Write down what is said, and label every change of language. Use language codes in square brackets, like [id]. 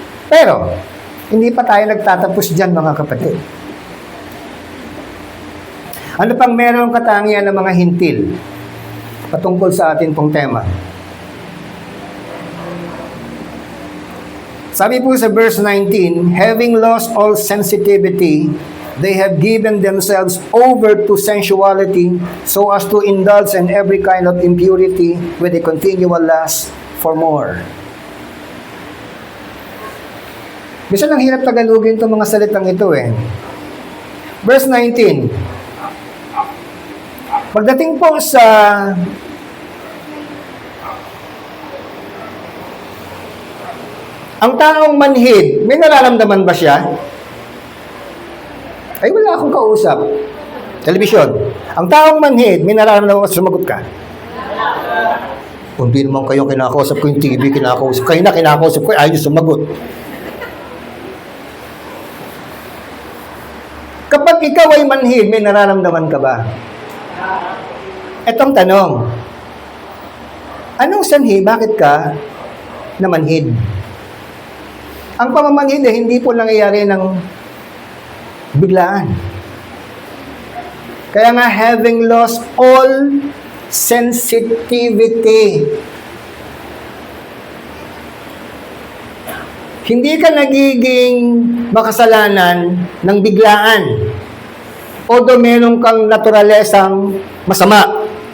[tl] Pero, hindi pa tayo nagtatapos dyan, mga kapatid. Ano pang merong katangian ng mga hintil patungkol sa atin pong tema? [en] Sabi po sa verse 19, having lost all sensitivity, they have given themselves over to sensuality so as to indulge in every kind of impurity with a continual lust for more. [tl] Bisan ang hirap tagalogin itong mga salitang ito eh. Verse 19. Pagdating po sa ang taong manhid, may nararamdaman ba siya? Ay, wala akong kausap. Telebisyon. Ang taong manhid, may nararamdaman ba? Sumagot ka. Kung di naman kayo kinakausap ko yung TV, kinakausap kayo na kinakausap ko, ayaw sumagot. Kapag ikaw ay manhid, may nararamdaman ka ba? Etong tanong, anong sanhi, bakit ka namanhid? Ang pamamanhid eh, hindi po nangyayari ng biglaan. Kaya nga, [en] having lost all sensitivity. [tl] Hindi ka nagiging makasalanan ng biglaan. [en] Although [tl] meron kang naturalesang masama.